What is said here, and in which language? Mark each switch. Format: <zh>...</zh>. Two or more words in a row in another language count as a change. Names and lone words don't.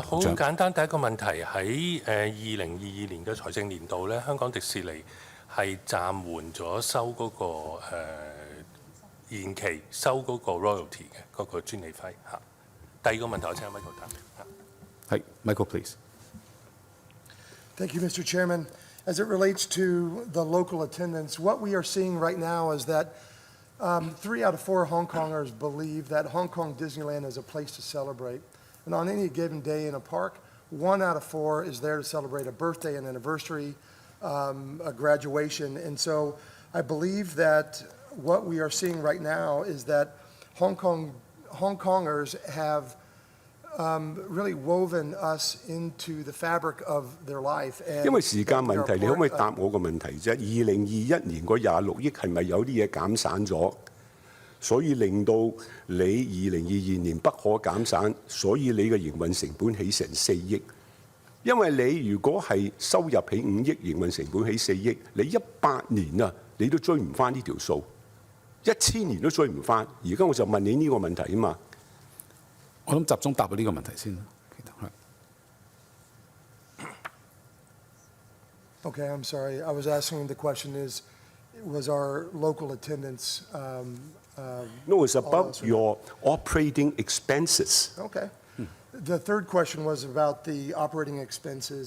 <yue>好簡單，第一個問題喺2022年嘅財政年度咧，香港迪士尼係暫緩咗收嗰個延期收嗰個 royalty 嘅嗰個專利費嚇。第二個問題我請 Michael 答。係 Michael please。</yue> <en>Thank you, Mr. Chairman. As it relates to the local attendance, what we are seeing right now is that 3 out of 4 Hong Kongers believe that Hong Kong Disneyland is a place to celebrate. And on any given day in a park, 1 out of 4 is there to celebrate a birthday, an anniversary, a graduation. And so I believe that what we are seeing right now is that Hong Kongers have really woven us into the fabric of their life.</en> <yue>因為時間問題，你可唔可以答我個問題啫？2021年嗰26億係咪有啲嘢減省咗，所以令到你2022年不可減省，所以你嘅營運成本起成4億？因為你如果係收入起5億，營運成本起4億，你18年啊，你都追唔翻呢條數，1000年都追唔翻。而家我就問你呢個問題啊嘛。我諗集中答到呢個問題先啦。</yue> <en>Okay, I'm sorry. I was asking the question was our local attendance No, it's about your operating expenses. Okay. The third question was about the operating expenses.</en>